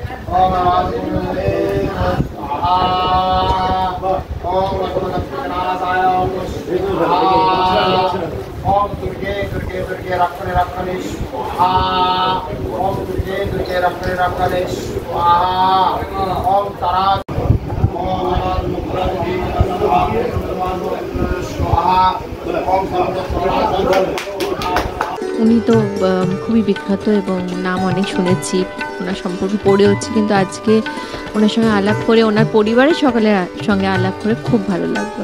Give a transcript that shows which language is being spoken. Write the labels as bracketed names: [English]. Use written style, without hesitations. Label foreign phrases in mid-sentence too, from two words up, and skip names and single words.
[Sanskrit] ओम ओम दुर्गे दुर्गे दुर्गे रक्षणे रक्षणे स्वाहा ओम दुर्गे दुर्गे रक्षणे रक्षणे स्वाहा ओम तारा [Bangla] উনি তো খুবই বিখ্যাত এবং নাম অনেক শুনেছি, ওনার সম্পর্কে পড়েওছি, কিন্তু আজকে ওনার সঙ্গে আলাপ করে, ওনার পরিবারের সকলের সঙ্গে আলাপ করে খুব ভালো লাগলো।